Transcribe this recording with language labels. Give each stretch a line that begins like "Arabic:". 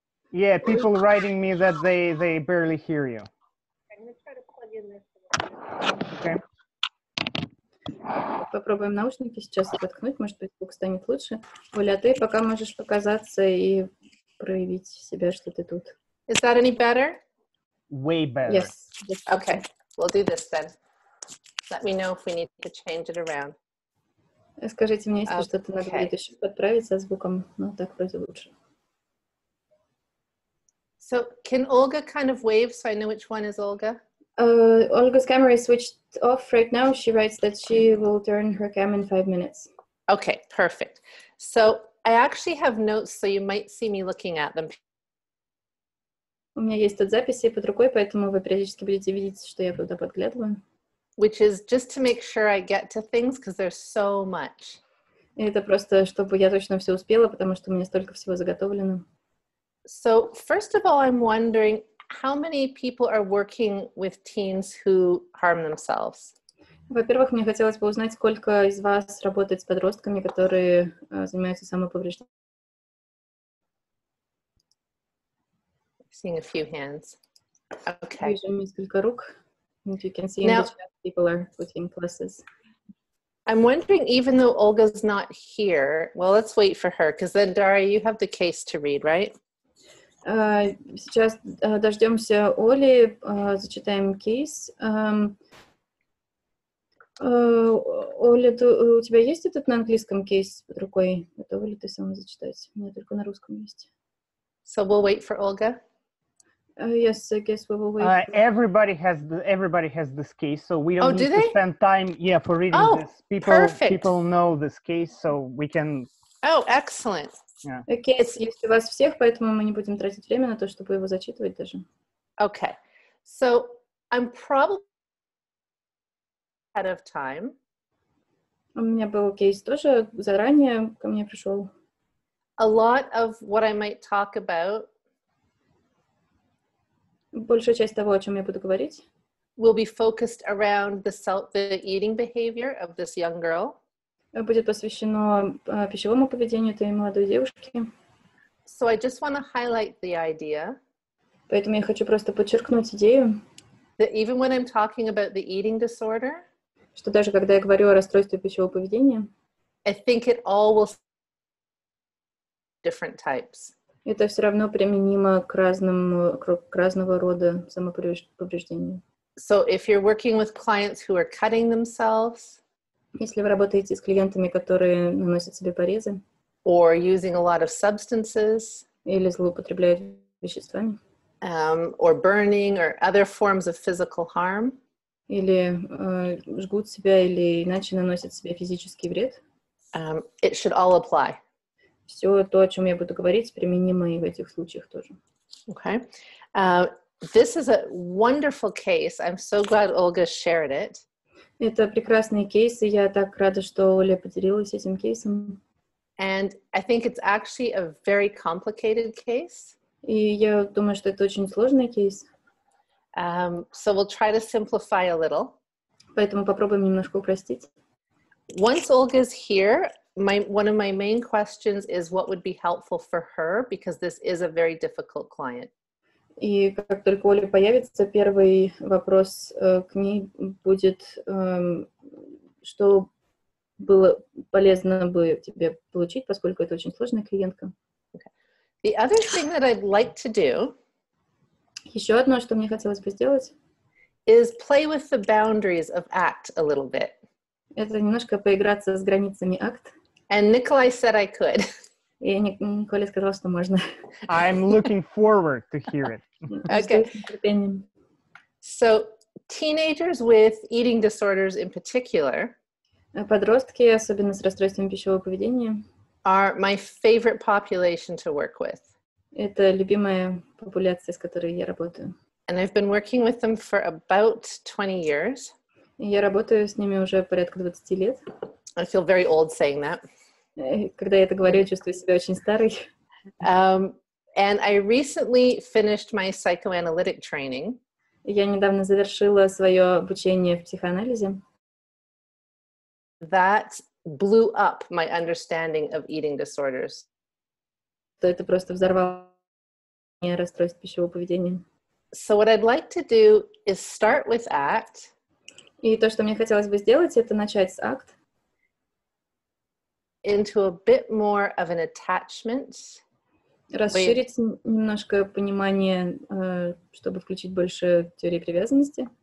English: Yeah, people writing me that they barely hear you. I'm going to try to plug in this. Okay.
Russian: Попробуем наушники сейчас воткнуть, может быть, звук станет лучше. Оля, ты пока можешь показаться и проявить себя, что ты тут.
English: Is that any better? Way better. Yes. Okay, we'll do this then. Let me know if we need to change it around.
Russian: Скажите мне, если что-то надо будет еще подправить со звуком, но так вроде лучше.
English: So can Olga kind of wave so I know which one is Olga? Olga's camera is switched off right now. She writes that she will turn her cam in 5 minutes. Okay, perfect. So I actually have notes, so you might see me looking at them.
Russian: У меня есть тут записи под рукой, поэтому вы периодически будете видеть, что я туда подглядываю.
English: Which is just to make sure I get to things, because there's so much.
Russian: И это просто, чтобы я точно все успела, потому что у меня столько всего заготовлено.
English: So first of all, I'm wondering how many people are working with teens who harm themselves?
Russian: Во-первых, мне хотелось бы узнать, сколько из вас работает с подростками, которые занимаются самоповреждением.
English: Seeing a few hands. Okay.
Russian: Вижу несколько рук.
English: If you can see in the chat, people are putting pluses. I'm wondering, even though Olga's not here, well, let's wait for her, because then, Daria, you have the case to read, right?
Russian: Сейчас дождемся Оли, зачитаем кейс. Оля, у тебя есть этот на английском кейс под рукой? Готова ли ты сама зачитать? У меня только на русском есть.
English: So we'll wait for Olga? Yes, I guess we will wait. Everybody has this case, so we don't need to spend time, for reading this. People know this case, so we can. Oh, excellent. Yeah.
Russian: Кейс есть у вас всех, поэтому мы не будем тратить время на то, чтобы его зачитывать даже.
English: Okay, so I'm probably ahead of time.
Russian: У меня был кейс тоже заранее, ко мне пришел.
English: A lot of what I might talk about.
Russian: Большая часть того, о чем я буду говорить,
English: will be focused around the eating behavior of this young girl.
Russian: Будет посвящено пищевому поведению этой молодой девушки.
English: So I just want to highlight the idea.
Russian: Поэтому я хочу просто подчеркнуть идею.
English: That even when I'm talking about the eating disorder,
Russian: что даже когда я говорю о расстройстве пищевого поведения,
English: I think it all will different types.
Russian: Это все равно применимо к разного рода самоповреждению.
English: So if you're working with clients who are cutting themselves,
Russian: Если вы работаете с клиентами, которые наносят себе порезы
English: or using a lot of substances,
Russian: или злоупотребляют веществами,
English: or burning or other forms of physical harm,
Russian: или жгут себя, или иначе наносят себе физический вред,
English: it should all apply.
Russian: все то, о чем я буду говорить, применимо и в этих случаях тоже.
English: Okay. This is a wonderful case. I'm so glad Olga shared it.
Russian: Это прекрасный кейс, и я так рада, что Оля поделилась этим кейсом.
English: And I think it's actually a very complicated case.
Russian: И я думаю, что это очень сложный кейс.
English: So we'll try to simplify a little.
Russian: Поэтому попробуем немножко упростить.
English: Once Olga's here, one of my main questions is what would be helpful for her, because this is a very difficult client.
Russian: И как только Оля появится, первый вопрос к ней будет, что было полезно бы тебе получить, поскольку это очень сложная клиентка.
English: Okay. The other thing that I'd like to do
Russian: Еще одно, что мне хотелось бы сделать,
English: is play with the boundaries of ACT a little bit.
Russian: это немножко поиграться с границами акт.
English: And Nikolai said I could.
Russian: И Николя сказал, что можно.
English: I'm looking forward to hear it. Okay.
Russian: С нетерпением.
English: So teenagers with eating disorders in particular
Russian: Подростки, особенно с расстройством пищевого поведения,
English: are my favorite population to work with.
Russian: это любимая популяция, с которой я работаю.
English: And I've been working with them for about 20 years.
Russian: И я работаю с ними уже порядка 20 лет.
English: I feel very old saying that.
Russian: Когда я это говорю, я чувствую себя очень старой.
English: And I recently finished my psychoanalytic training.
Russian: Я недавно завершила свое обучение в психоанализе.
English: That blew up my understanding of eating disorders.
Russian: То это просто взорвало мне расстройство пищевого поведения.
English: So what I'd like to do is start with ACT.
Russian: И то, что мне хотелось бы сделать, это начать с акт.
English: Into a bit more of an attachment.
Russian: Расширить немножко понимание, чтобы включить больше теории привязанности.